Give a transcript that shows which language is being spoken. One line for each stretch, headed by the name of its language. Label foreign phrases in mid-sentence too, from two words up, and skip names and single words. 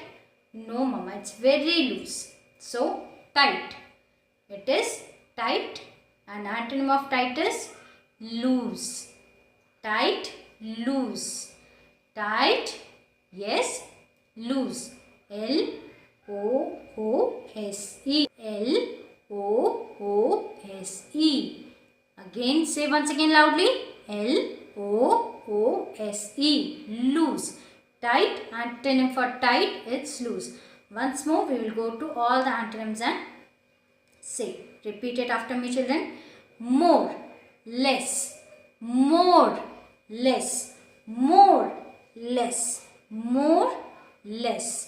English: No, Mama, it's very loose. So, tight. It is tight. And antonym of tight is loose. Tight, loose. Tight, yes, loose. L-O-O-S-E. L-O-O-S-E. Again, say once again loudly. L-O-O-S-E. Loose. Tight, antonym for tight, it's loose. Once more, we will go to all the antonyms and say. Repeat it after me, children. More, less, more, less, more, less, more, less.